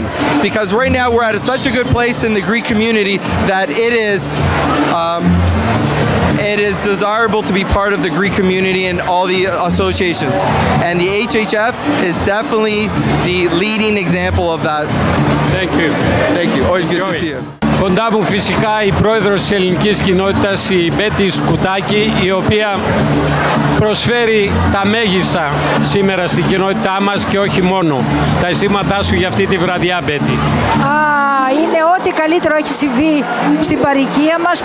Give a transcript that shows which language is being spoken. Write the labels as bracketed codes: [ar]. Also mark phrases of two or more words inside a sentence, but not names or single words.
[en] Because right now we're at such a good place in the Greek community that it is desirable to be part of the Greek community and all the associations. And the HHF is definitely the leading example of that. Thank you. Thank you. Always good to see you. [el] Κοντά μου φυσικά η πρόεδρος της ελληνικής κοινότητας, η Μπέτη Σκουτάκη, η οποία προσφέρει τα μέγιστα σήμερα στην κοινότητά μας και όχι μόνο. Τα αισθήματά σου για αυτή τη βραδιά, Μπέτη? Είναι ό,τι καλύτερο έχει συμβεί στην παροικία μας.